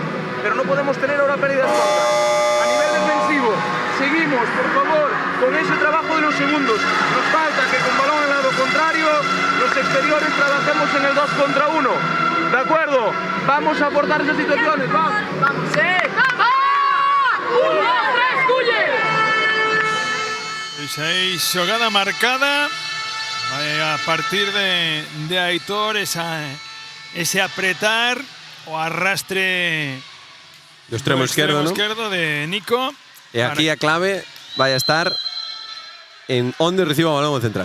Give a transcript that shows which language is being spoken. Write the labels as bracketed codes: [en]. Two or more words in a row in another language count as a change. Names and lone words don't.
[es] Pero no podemos tener ahora pérdidas cortas. A nivel defensivo, seguimos, por favor, con ese trabajo de los segundos. Nos falta que con balón al lado contrario, los exteriores trabajemos en el 2 contra 1. ¿De acuerdo? Vamos a aportar esas situaciones. Vamos. ¡Vamos! ¡1, 2, 3, Culle! [gl] Pois aí, xogada marcada. Vai a partir de Aitor ese apretar o arrastre Do extremo esquerdo, ¿no? esquerdo de Nico. E aquí a clave vai a estar en onde reciba o balón o central.